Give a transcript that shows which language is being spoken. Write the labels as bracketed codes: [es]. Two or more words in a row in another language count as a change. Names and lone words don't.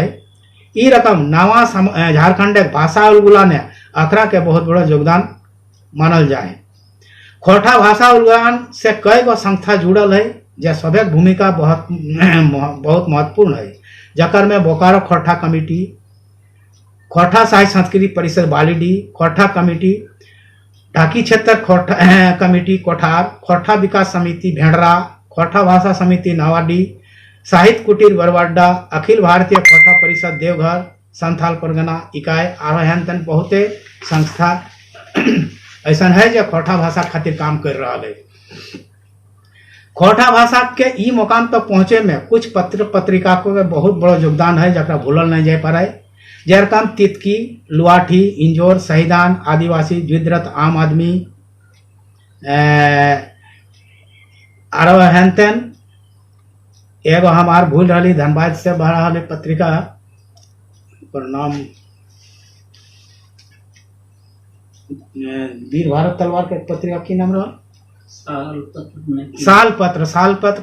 [mag] ई रकम नवा झारखंड भाषा उलगुलान ने अखड़ा के बहुत बड़ा योगदान मानल जाए। खोरठा भाषा उलगुलान से कई गो संस्था जुड़ल है, जे सभे भूमिका बहुत महत्वपूर्ण है, जकर में बोकारो खोरठा कमेटी, खोरठा साहित्य संस्कृति परिषद बालीडीह, खोरठा कमेटी, ढाकी क्षेत्र खोरठा कमेटी कोठार, खोरठा विकास समिति भेड़रा, खोरठा भाषा समिति नवाडी, साहित्य कुटीर बरवाडा, अखिल भारतीय खोरठा परिषद देवघर, संथाल परगना इकाई और हेन तेन बहुते संस्था ऐसा है जो खोरठा भाषा खातिर काम कर रहा है। खोरठा भाषा के ई मुकाम तक पहुंचे में कुछ पत्र पत्रिका को बहुत बड़ा योगदान है, जरा भूलल नहीं जा पाए। जरकम तितकी, लुआठी, इंजोर, शहीदान, आदिवासी, द्विद्रथ, आम आदमी और हेन तेन एगो हमार भूल रही धनबाद से बड़ा रही पत्रिका पर नाम वीर भारत तलवार के पत्रिका की नाम रहा साल पत्र।